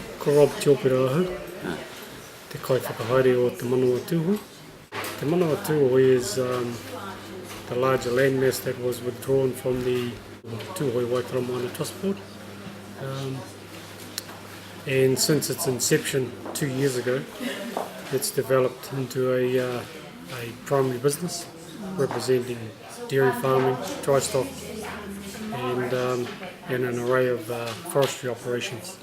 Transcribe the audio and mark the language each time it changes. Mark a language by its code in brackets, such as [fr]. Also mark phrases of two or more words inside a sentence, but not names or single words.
[mi] Rob Tiopira ahu, te kai whakahaere o Te Manawa Tūhoe. [en] Te Manawa Tūhoe is the larger landmass that was withdrawn from the Tūhoe Waikaramana Trust Board. And since its inception 2 years ago, it's developed into a primary business representing dairy farming, dry stock, and an array of forestry operations.